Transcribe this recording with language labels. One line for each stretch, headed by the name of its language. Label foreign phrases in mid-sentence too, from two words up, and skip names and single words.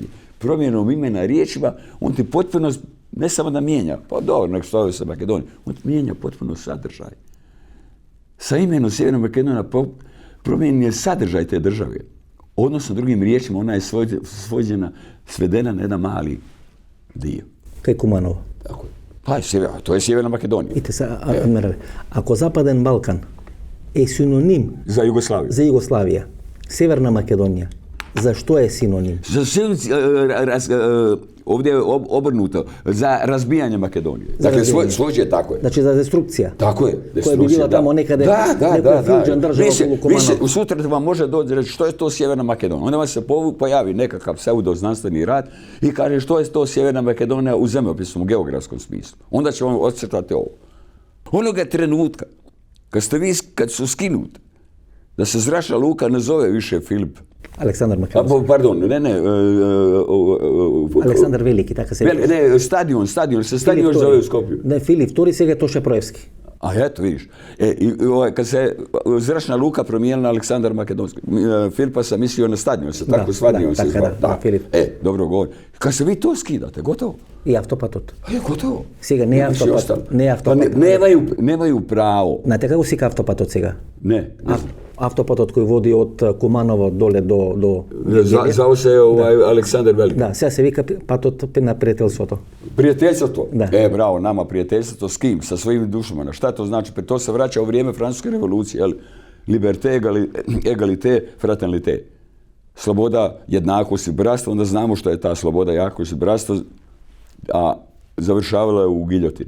Croatian: Promjenom imena riječima, on ti potpuno, ne samo da mijenja, pa dobro, nek stoje se Makedonija, on ti mijenja potpuno sadržaj. Sa imenom Sjeverna Makedonija promijenjen je sadržaj te države. Odnosno, drugim riječima, ona je svedena na jedan mali dio.
Macedonian: Кај Куманово.
Croatian: Tako je. Pa, to je Sjeverna Makedonija.
Macedonian: Ите се, ако Западен Балкан е синоним
Croatian: za Jugoslaviju.
Macedonian: За Југославија, Северна Македонија, зашто е синоним?
Croatian: Ovdje je obrnuto, za razbijanje Makedonije. Dakle, svođe je tako je. Znači za destrukcija. Tako je. Koja bi bila tamo nekade, neko Filđan država okolo Kumanova. Sutra vam može doći reći što je to Sjeverna Makedonija. Onda vam se pojavi nekakav pseudo-znanstveni rad i kaže što je to Sjeverna Makedonija u zemljopisnom, geografskom smislu. Onda će vam odcrtati ovo. Onoga trenutka, kad su skinuti, da se zračna luka ne zove više Filip Aleksandar Makedonski. Pardon, ne. Aleksandar Veliki,
Macedonian: така се вели.
Croatian: Ne, stadion zove u Skopju. Ne, Filip II,
Macedonian: сега е Тоше Проевски.
Croatian: A eto, vidiš. Kad se zračna luka promijenila Aleksandar Makedonski, Filipa sam mislio na stadion, tako stadion se zvao. Da, Filip. Dobro govori. Kad se vi to skidate, gotovo.
Macedonian: И автопатот.
Croatian: Gotovo.
Macedonian: Сега не автопатот. Не автопатот.
Croatian: Nemaju pravo.
Macedonian: Знаете како сика автопатот сега?
Croatian: Ne.
Macedonian: Автопатот кој води од Куманово доле до
Croatian: Zvao se Aleksandar Veliki.
Macedonian: Да, сега се вика патот на пријателството.
Croatian: Prijateljstvo? Da. Bravo, nama prijateljstvo s kim? Sa svojim dušama. Šta to znači? To se vraća u vrijeme Francuske revolucije.
French: Liberté, égalité, fraternité.
Croatian: Sloboda, jednakost i bratstvo. Onda znamo što je ta sloboda, jednakost i bratstvo, a završavala je u giljotini.